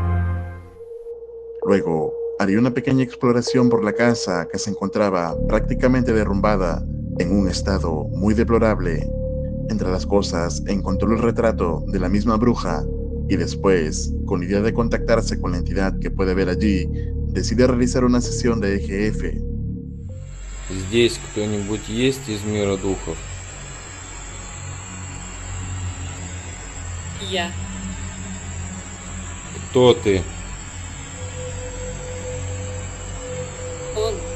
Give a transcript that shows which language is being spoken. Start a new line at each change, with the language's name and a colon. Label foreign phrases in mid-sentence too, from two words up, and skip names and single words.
Spanish: Luego, haría una pequeña exploración por la casa que se encontraba prácticamente derrumbada en un estado muy deplorable. Entre las cosas encontró el retrato de la misma bruja y después, con idea de contactarse con la entidad que puede ver allí, decide realizar una sesión de EGF.
Russian: Здесь кто-нибудь есть из мира духов? Я. Кто ты? Он.